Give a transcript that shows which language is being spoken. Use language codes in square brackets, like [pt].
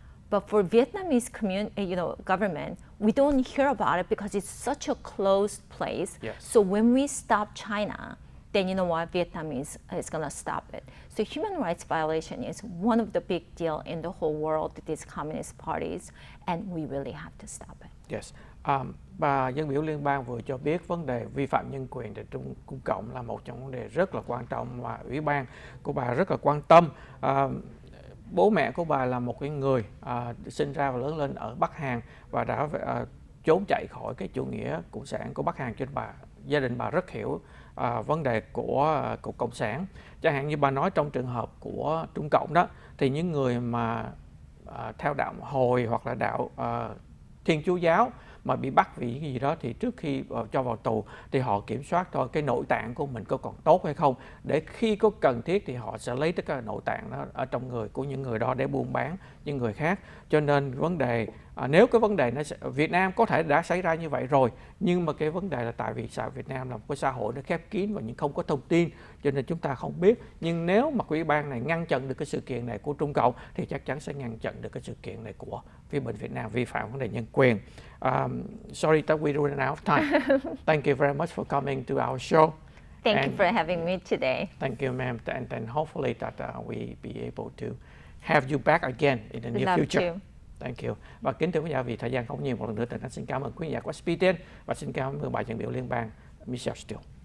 [en] But for Vietnamese government, we don't hear about it because it's such a closed place. Yes. So when we stop China, then you know what, Vietnamese is going to stop it. So human rights violation is one of the big deal in the whole world, these communist parties, and we really have to stop it. Yes. [vi] Bà dân biểu liên bang vừa cho biết vấn đề vi phạm nhân quyền tại Trung Cộng là một trong vấn đề rất là quan trọng mà ủy ban của bà rất là quan tâm. Bố mẹ của bà là một cái người sinh ra và lớn lên ở Bắc Hàn và đã trốn chạy khỏi cái chủ nghĩa cộng sản của Bắc Hàn, cho nên gia đình bà rất hiểu vấn đề của cộng sản. Chẳng hạn như bà nói trong trường hợp của Trung Cộng đó, thì những người mà theo đạo Hồi hoặc là đạo Thiên Chúa giáo mà bị bắt vì cái gì đó, thì trước khi cho vào tù thì họ kiểm soát thôi cái nội tạng của mình có còn tốt hay không, để khi có cần thiết thì họ sẽ lấy tất cả nội tạng đó ở trong người của những người đó để buôn bán những người khác. Cho nên vấn đề nếu cái vấn đề Việt Nam có thể đã xảy ra như vậy rồi, nhưng mà cái vấn đề là tại vì sao Việt Nam là một cái xã hội nó khép kín và không có thông tin, cho nên chúng ta không biết. Nhưng nếu mà ủy ban này ngăn chặn được cái sự kiện này của Trung Cộng thì chắc chắn sẽ ngăn chặn được cái sự kiện này của phía bên Việt Nam vi phạm vấn đề nhân quyền. [en] Sorry that we ran out of time. Thank you very much for coming to our show. Thank you for having me today. Thank you, ma'am, and hopefully that we be able to have you back again in the near future. Thank you. [vi] Và kính thưa quý vị, vì thời gian không nhiều, một lần nữa Tần Anh xin cảm ơn quý vị của SBTN và xin cảm ơn bà dân biểu liên bang Michelle Steele.